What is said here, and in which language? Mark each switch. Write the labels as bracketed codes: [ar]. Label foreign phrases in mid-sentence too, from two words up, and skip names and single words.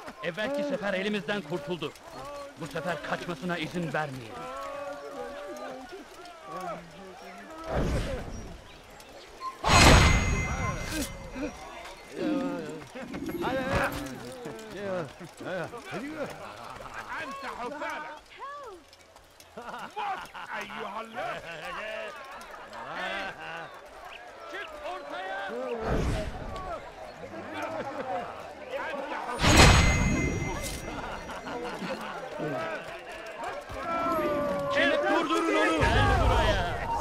[tr] Evvelki sefer elimizden kurtuldu. Bu sefer kaçmasına izin vermeyelim. [ar] أنت حثالة موت أيها اللص [tr] Çık ortaya! [ar] أنت [tr] Çek durdurun onu! Gel buraya!